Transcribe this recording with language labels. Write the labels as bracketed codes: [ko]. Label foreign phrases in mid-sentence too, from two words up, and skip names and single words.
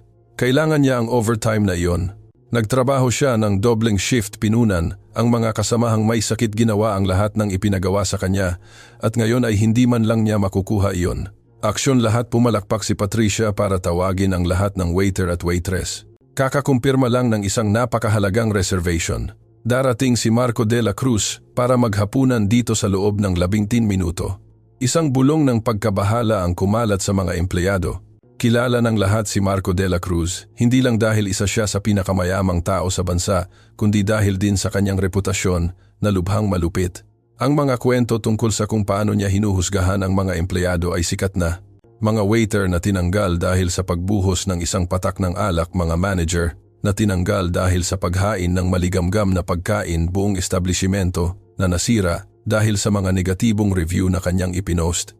[tl] Kailangan niya ang overtime na iyon. Nagtrabaho siya ng dobleng shift, pinunan ang mga kasamahang may sakit, ginawa ang lahat ng ipinagawa sa kanya at ngayon ay hindi man lang niya makukuha iyon. Aksyon lahat, pumalakpak si Patricia para tawagin ang lahat ng waiter at waitress. Kakakumpirma lang ng isang napakahalagang reservation. Darating si Marco de la Cruz para maghapunan dito sa loob ng 11 minuto. Isang bulong ng pagkabahala ang kumalat sa mga empleyado. Kilala ng lahat si Marco de la Cruz, hindi lang dahil isa siya sa pinakamayamang tao sa bansa, kundi dahil din sa kanyang reputasyon na lubhang malupit. Ang mga kwento tungkol sa kung paano niya hinuhusgahan ang mga empleyado ay sikat na. Mga waiter na tinanggal dahil sa pagbuhos ng isang patak ng alak, mga manager na tinanggal dahil sa paghain ng maligamgam na pagkain, buong establishmento na nasira dahil sa mga negatibong review na kanyang ipinost.